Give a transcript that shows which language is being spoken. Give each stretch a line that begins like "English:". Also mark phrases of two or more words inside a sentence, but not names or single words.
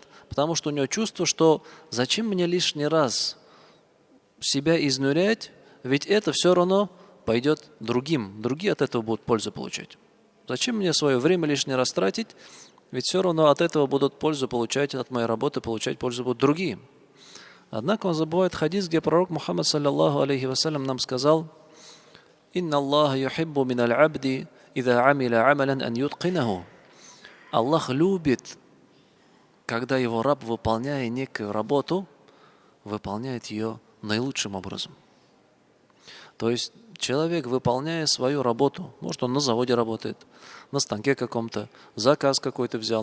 Russian: Потому что у него чувство, что зачем мне лишний раз себя изнурять, ведь это все равно пойдет другим. Другие от этого будут пользу получать. Зачем мне свое время лишний раз тратить, ведь все равно от этого будут пользу получать, от моей работы получать пользу будут другие. Однако он забывает хадис, где пророк Мухаммад
Arabic: صلى الله عليه وسلم
Russian: нам сказал:
Arabic: «إن الله يحب من العبد إذا عمل عملا أن يتقنه».
Russian: Аллах любит, когда его раб, выполняя некую работу, выполняет ее наилучшим образом. То есть человек, выполняя свою работу, может, он на заводе работает, на станке каком-то, заказ какой-то взял